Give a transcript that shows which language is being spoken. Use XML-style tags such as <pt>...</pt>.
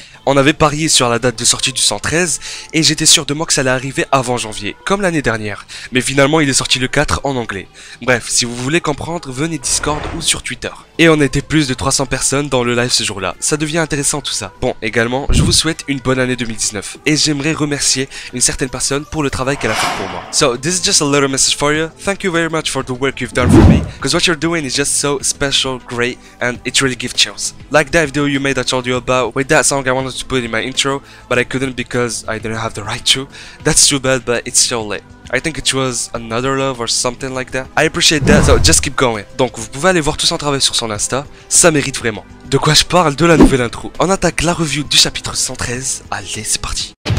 <fr>On avait parié sur la date de sortie du 113 et j'étais sûr de moi que ça allait arriver avant janvier, comme l'année dernière. Mais finalement, il est sorti le 4 en anglais. Bref, si vous voulez comprendre, venez Discord ou sur Twitter. Et on était plus de 300 personnes dans le live ce jour-là. Ça devient intéressant tout ça. Bon, également, je vous souhaite une bonne année 2019. Et j'aimerais remercier une certaine personne pour le travail qu'elle a fait pour moi.</fr> <en>So, this is just a little message for you. Thank you very much for the work you've done for me. Because what you're doing is just so special, great, and it really gives chills. Like that video you made I told you about. With that song I wanted to put in my intro, but I couldn't because I didn't have the right to. That's too bad, but it's still lit. I think it was Another Love or something like that. I appreciate that, so just keep going.</en> <fr>Donc vous pouvez aller voir tout son travail sur son Insta, ça mérite vraiment. De quoi je parle? De la nouvelle intro. On attaque la review du chapitre 113, allez c'est parti.</fr>